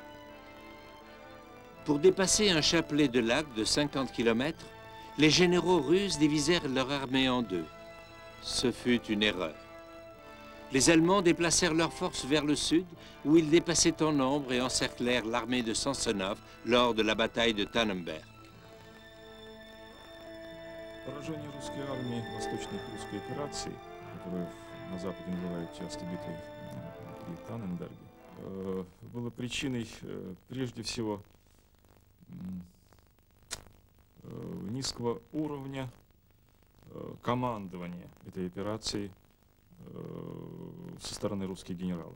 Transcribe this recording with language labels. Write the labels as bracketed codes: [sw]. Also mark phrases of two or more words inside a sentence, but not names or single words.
[fr] Pour dépasser un chapelet de lac de 50 km, les généraux russes divisèrent leur armée en deux. Ce fut une erreur. Les Allemands déplacèrent leurs forces vers le sud, où ils dépassaient en nombre et encerclèrent l'armée de Samsonov lors de la bataille de Tannenberg. [ru] Поражение русской армии в восточной прусской операции, которую на Западе называют часто битвой при Танненберге, было причиной прежде всего низкого уровня командования этой операцией со стороны русских генералов.